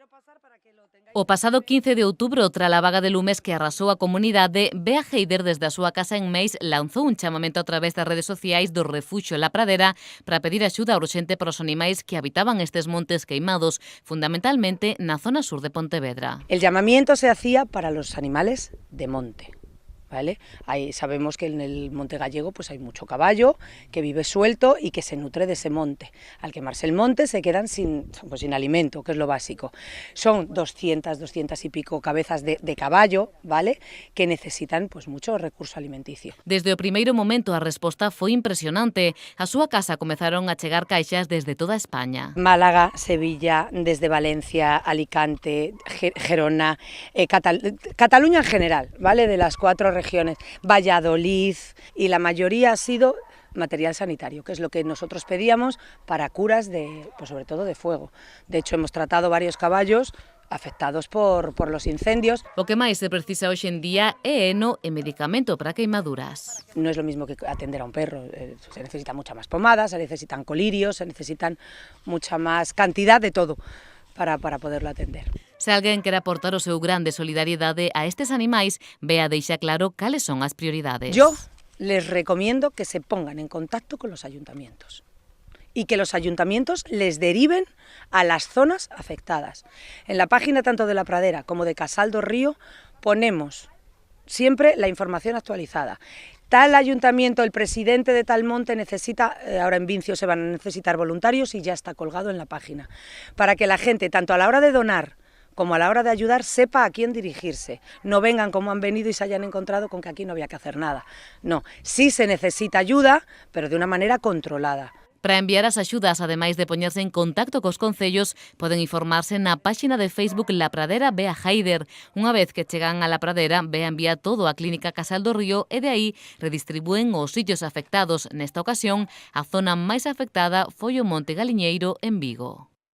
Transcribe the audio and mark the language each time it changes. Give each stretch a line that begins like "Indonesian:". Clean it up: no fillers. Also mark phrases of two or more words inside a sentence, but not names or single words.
Galician: O pasado 15 de outubro, tras a vaga de lumes que arrasou a comunidade, Bea Heider, desde a súa casa en Meis, lanzou un chamamento a través das redes sociais do Refuxio La Pradera para pedir axuda urxente para os animais que habitaban estes montes queimados, fundamentalmente na zona sur de Pontevedra.
Spanish: El llamamiento se hacía para los animales de monte. ¿Vale? Ahí sabemos que en el monte gallego pues hay mucho caballo que vive suelto y que se nutre de ese monte. Al quemarse el monte se quedan sin alimento, que es lo básico. Son 200 y pico cabezas de caballo, ¿vale? Que necesitan pues mucho recurso alimenticio.
Galician: Desde o primeiro momento a resposta foi impresionante. A súa casa comezaron a chegar caixas desde toda España.
Spanish: Málaga, Sevilla, desde Valencia, Alicante, Gerona, Cataluña en general, ¿vale? De las 4 regiones, Valladolid, y la mayoría ha sido material sanitario, que es lo que nosotros pedíamos para curas pues sobre todo de fuego. De hecho, hemos tratado varios caballos afectados por los incendios.
Galician: O que máis se precisa hoxe en día é heno e medicamento para queimaduras.
Spanish: No es lo mismo que atender a un perro, se necesita mucha más pomada, se necesitan colirios, se necesitan mucha más cantidad de todo para poderlo atender.
Galician: Se alguén quere aportar o seu gran de solidariedade a estes animais, Bea deixa claro cales son as prioridades.
Spanish: Yo les recomiendo que se pongan en contacto con los ayuntamientos y que los ayuntamientos les deriven a las zonas afectadas. En la página tanto de La Pradera como de Casal do Río ponemos siempre la información actualizada. Tal ayuntamiento, el presidente de tal monte necesita, ahora en Vincio se van a necesitar voluntarios y ya está colgado en la página, para que la gente, tanto a la hora de donar como a la hora de ayudar, sepa a quién dirigirse. No vengan como han venido y se hayan encontrado con que aquí no había que hacer nada. No, sí se necesita ayuda, pero de una manera controlada.
Galician: Para enviar as axudas, ademais de poñerse en contacto cos concellos, poden informarse na páxina de Facebook La Pradera Bea Heider. Unha vez que chegan a La Pradera, Bea envía todo á Clínica Casal do Río e de aí redistribúen os sitios afectados. Nesta ocasión, a zona máis afectada foi o Monte Galiñeiro en Vigo.